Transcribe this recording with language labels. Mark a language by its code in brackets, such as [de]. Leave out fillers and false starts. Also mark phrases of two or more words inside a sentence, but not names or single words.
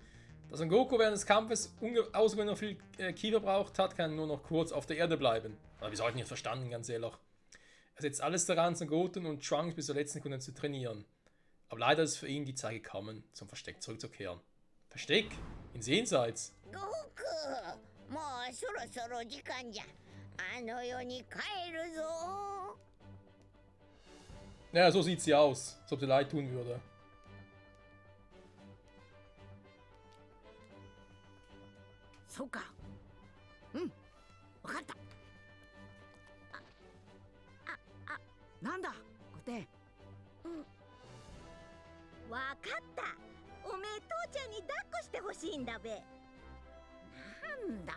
[de] Da Son Goku während des Kampfes ausgewöhnlich viel Ki verbraucht hat, kann er nur noch kurz auf der Erde bleiben. Aber wir sollten nicht verstanden, ganz ehrlich. Er setzt alles daran, Son Goten und Trunks bis zur letzten Sekunde zu trainieren. Aber leider ist für ihn die Zeit gekommen, zum Versteck zurückzukehren. Versteck? Ins Jenseits? [ja] 悟空もうそろそろ時間じゃあの世に帰るぞ [de] Ja, so sieht sie aus, als ob sie leid tun würde. [ja] So か。うん、わかった。なんだ、ごて。わかったおめえ父ちゃんに抱っこしてほしいんだべなんだ。